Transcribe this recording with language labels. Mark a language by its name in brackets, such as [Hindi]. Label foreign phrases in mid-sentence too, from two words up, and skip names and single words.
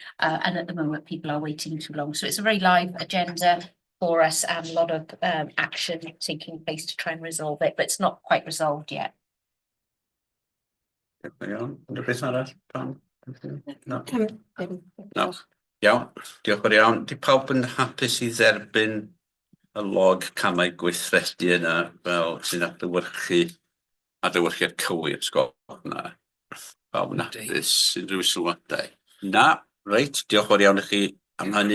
[English] And at the moment, people are waiting too long. So it's a very live agenda for us, and a lot of action taking place to try and resolve it, but it's not quite resolved yet. No. No. [Welsh] Iawn, diolch yn fawr iawn. Di pawb yn hapus i dderbyn y log camau gweithredu yna fel sy'n adlewyrchiad cywir, sgol na. Pawb yn hapus, unrhyw sylwadau. Na, reit, diolch yn fawr iawn i chi am hynny.